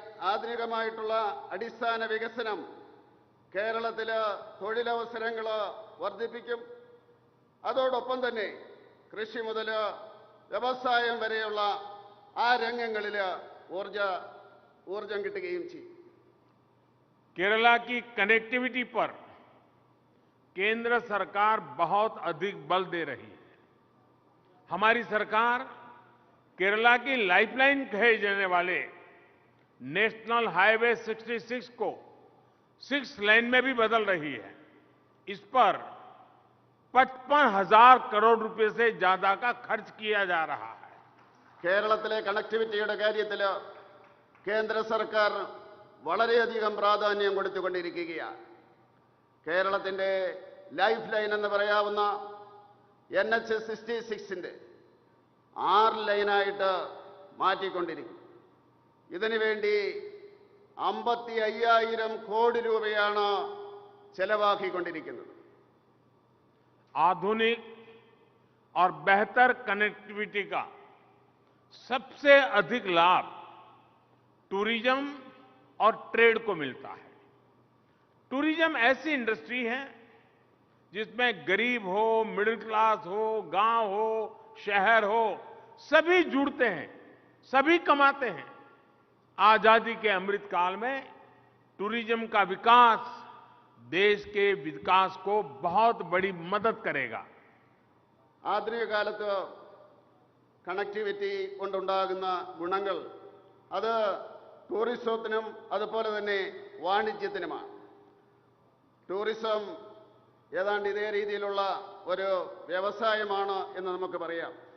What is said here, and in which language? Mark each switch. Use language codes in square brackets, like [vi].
[ml] ആധുനികമായിട്ടുള്ള അടിസ്ഥാന വികസനം കേരളത്തില് തൊഴിലവസരങ്ങൾ വർദ്ധിപ്പിക്കും. അതോടൊപ്പം തന്നെ കൃഷി മുതൽ വ്യവസായം വരെയുള്ള ആ രംഗങ്ങളിൽ ഊർജം കിട്ടുകയും ചെയ്യും. [hi] केरला की कनेक्टिविटी पर केंद्र सरकार बहुत अधिक बल दे रही है. हमारी सरकार केरला की लाइफलाइन कहे जाने वाले नेशनल हाईवे 66 को 6 लेन में भी बदल रही है. इस पर 55,000 करोड़ रुपए से ज्यादा का खर्च किया जा रहा है. [ml] കേരളത്തിലെ കണക്ടിവിറ്റിയുടെ കാര്യത്തിൽ കേന്ദ്ര സർക്കാർ വളരെയധികം പ്രാധാന്യം കൊടുത്തുകൊണ്ടിരിക്കുകയാണ്. കേരളത്തിൻ്റെ ലൈഫ് ലൈൻ എന്ന് പറയാവുന്ന NH 66ന്റെ 6 ലൈനായിട്ട് മാറ്റിക്കൊണ്ടിരിക്കും. ഇതിനു വേണ്ടി 55,000 കോടി രൂപയാണ് ചെലവാക്കിക്കൊണ്ടിരിക്കുന്നത്. [hi] आधुनिक और बेहतर कनेक्टिविटी का सबसे अधिक लाभ टूरिज्म और ट्रेड को मिलता है. टूरिज्म ऐसी इंडस्ट्री है जिसमें गरीब हो, मिडिल क्लास हो, गांव हो, शहर हो, सभी जुड़ते हैं, सभी कमाते हैं. आजादी के अमृत काल में टूरिज्म का विकास देश के विकास को बहुत बड़ी मदद करेगा. [ml] ആധുനിക കാലത്ത് കണക്ടിവിറ്റി കൊണ്ടുണ്ടാകുന്ന ഗുണങ്ങൾ അത് ടൂറിസത്തിനും അതുപോലെ തന്നെ വാണിജ്യത്തിനുമാണ്. ടൂറിസം ഏതാണ്ട് ഇതേ രീതിയിലുള്ള ഒരു വ്യവസായമാണ് എന്ന് നമുക്ക് പറയാം.